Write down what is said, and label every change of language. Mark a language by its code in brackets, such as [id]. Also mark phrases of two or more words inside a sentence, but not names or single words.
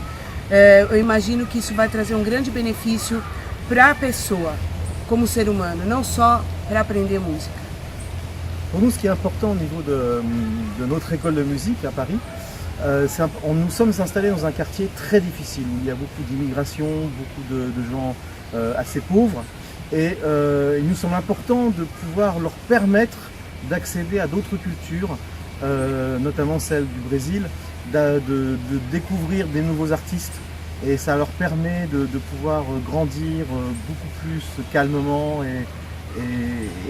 [pt] Eu imagino que isso vai trazer um grande benefício para a pessoa, como ser humano, não só para aprender música. [fr] Pour nous, ce qui est important au niveau de notre école de musique à Paris, nous sommes installés dans un quartier très difficile où il y a beaucoup d'immigration, beaucoup de gens assez pauvres et il nous semble important de pouvoir leur permettre d'accéder à d'autres cultures, notamment celle du Brésil, de découvrir des nouveaux artistes et ça leur permet de pouvoir grandir beaucoup plus calmement et apprendre des nouvelles choses.